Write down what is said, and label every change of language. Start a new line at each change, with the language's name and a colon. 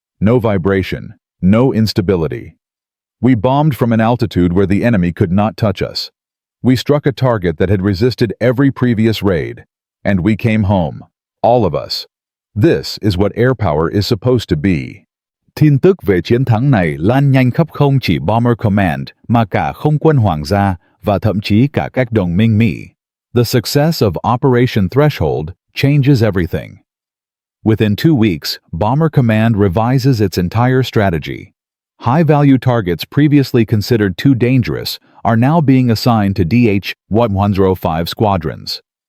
English: No vibration, no instability. We bombed from an altitude where the enemy could not touch us. We struck a target that had resisted every previous raid, and we came home, all of us. This is what air power is supposed to be."
Vietnamese: Tin tức về chiến thắng này lan nhanh khắp không chỉ Bomber Command mà cả không quân Hoàng gia và thậm chí cả các đồng minh Mỹ.
English: The success of Operation Threshold changes everything. Within 2 weeks, Bomber Command revises its entire strategy. High-value targets previously considered too dangerous are now being assigned to DH.105 squadrons.